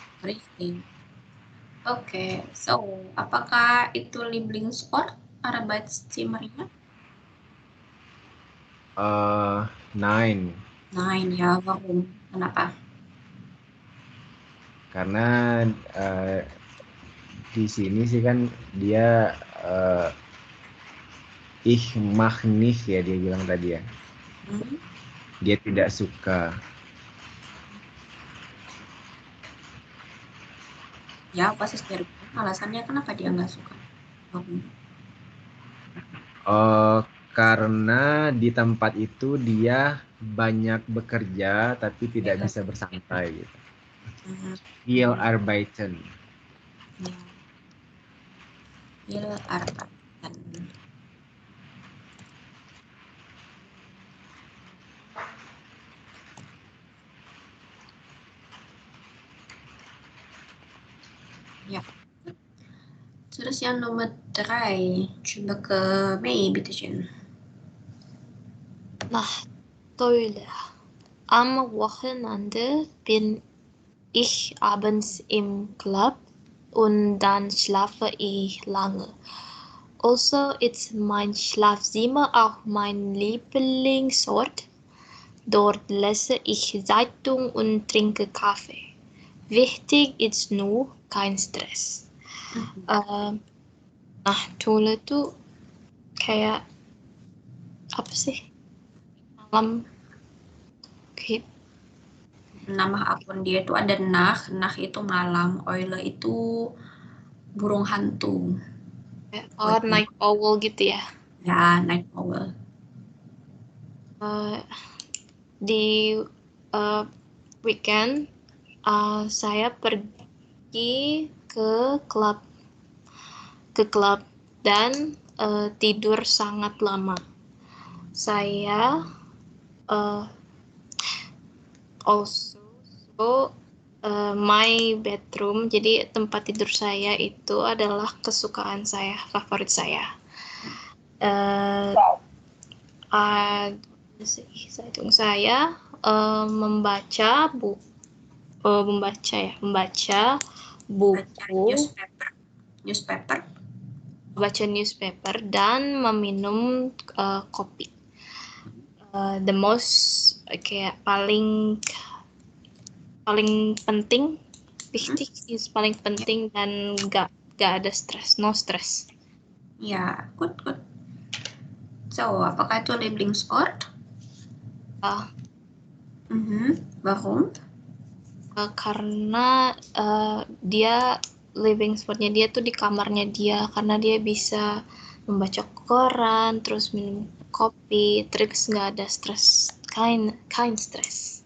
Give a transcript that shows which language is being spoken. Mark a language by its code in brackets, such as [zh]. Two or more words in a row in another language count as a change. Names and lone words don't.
[id] Oke, so apakah itu [de] Lieblingsort Arbeitszimmernya? [id] 9 ya, warum? Kenapa? Karena di sini sih kan dia [de] ich mag nicht [id] ya dia bilang tadi ya. Dia tidak suka. Ya, pasti dari alasannya kenapa dia nggak suka? Karena di tempat itu dia banyak bekerja tapi tidak bisa bersantai gitu. [de] Viel arbeiten. Viel arbeiten. [id] Ya. Terus yang nomor 3, coba ke Mei, [de] bitteschön. Tolle. Am Wochenende bin ich abends im Club. und dann schlafe ich lange. Also ist mein Schlafzimmer auch mein Lieblingsort. Dort lese ich Zeitung und trinke Kaffee. Wichtig ist nur kein Stress. [id] Nah, Tule tuh kayak apa sih? Malam kayak Nama akun dia itu ada Nah itu malam, Eule itu burung hantu. [en] night owl [id] gitu ya. [en] Ya, night owl. [id] Di weekend saya pergi ke klub dan tidur sangat lama. Saya [en] also my bedroom, [id] jadi tempat tidur saya itu adalah kesukaan saya, favorit saya. Saya membaca buku, baca newspaper dan meminum kopi. [en] The most [id] kayak paling penting, [de] wichtig is [id] paling penting dan gak ada stres, [en] no stress. Ya, good. So, [id] apakah itu Lieblingsort? [de] Warum? [id] Karena dia [en] living spotnya [id] dia tuh di kamarnya dia, karena dia bisa membaca koran, terus minum kopi, terus nggak ada stres, [de] kein Stress.